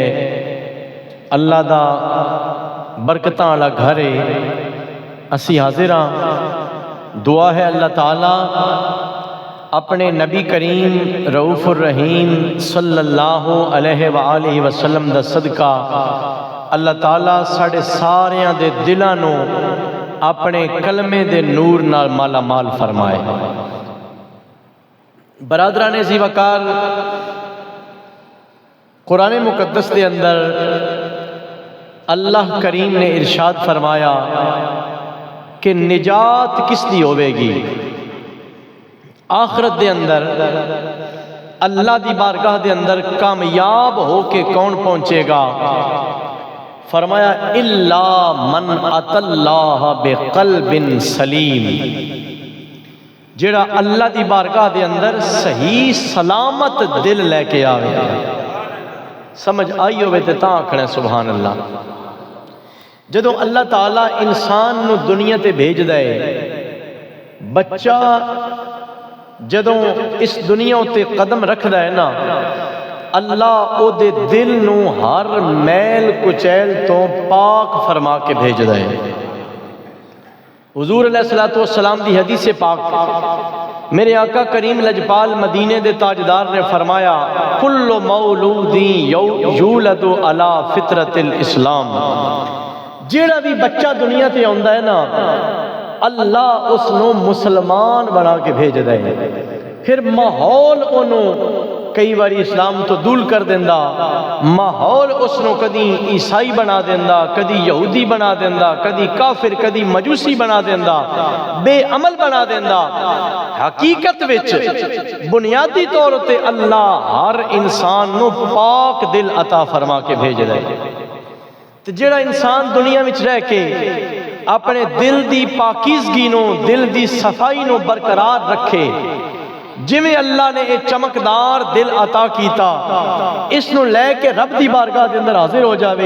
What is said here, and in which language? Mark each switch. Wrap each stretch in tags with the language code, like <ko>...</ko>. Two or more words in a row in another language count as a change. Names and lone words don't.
<pa>اللہ دا برکتاں والا گھر ہے۔ اسی حاضر ہاں، دعا ہے اللہ تعالیٰ اپنے نبی کریم رؤوف الرحیم</pa> <ar>صلی اللہ علیہ وآلہ وسلم</ar> <pa>دا صدقہ اللہ تعالیٰ ساڑھے ساریاں دے دلاں نو اپنے کلمے دے نور نال مالا مال فرمائے۔ برادران ذی وقار، قرآن مقدس دے اندر اللہ کریم نے ارشاد فرمایا کہ نجات کس دی ہوئے گی؟ آخرت دے اندر اللہ دی بارگاہ دے اندر کامیاب ہو کے کون پہنچے گا؟ فرمایا</pa> <ar>الا من اتى اللہ بقلب سلیم،</ar> <pa>جڑا اللہ دی بارگاہ دے اندر صحیح سلامت دل لے کے آوے۔ سمجھ آئی ہوئے تے تاں آکھنا</pa> <ar>سبحان اللہ۔</ar> <pa>جدوں اللہ تعالیٰ انسان نو دنیا تے بھیج دے، بچہ جدوں اس دنیا تے قدم رکھ دے نا، اللہ او دے دل نو ہر میل کچیل تو پاک فرما کے بھیج دے۔ حضور</pa> <ar>علیہ السلام</ar> <pa>دی حدیث پاک میرے آقا کریم لجپال مدینے دے تاجدار نے فرمایا</pa> <ar>کل مولود یولد علی فطرت الاسلام،</ar> <pa>جیڑا بھی بچہ دنیا تے آندا ہے نا، اللہ اس نو مسلمان بنا کے بھیج دے۔ پھر ماحول انہوں کئی باری اسلام تو دول کر دیندہ، ماحول اس نو کدی عیسائی بنا دیندہ، کدی یہودی بنا دیندہ، کدی کافر، کدی مجوسی بنا دیندہ، بے عمل بنا دیندہ۔ حقیقت وچ بنیادی طور تے اللہ ہر انسان نو پاک دل عطا فرما کے بھیج دے۔ تو جڑا انسان دنیا وچ رہ کے اپنے دل دی پاکیزگی نو، دل دی صفائی نو برقرار رکھے، جویں اللہ نے ایک چمکدار دل عطا کیتا، اس نو لے کے رب دی بارگاہ دے اندر حاضر ہو جاوے۔</pa>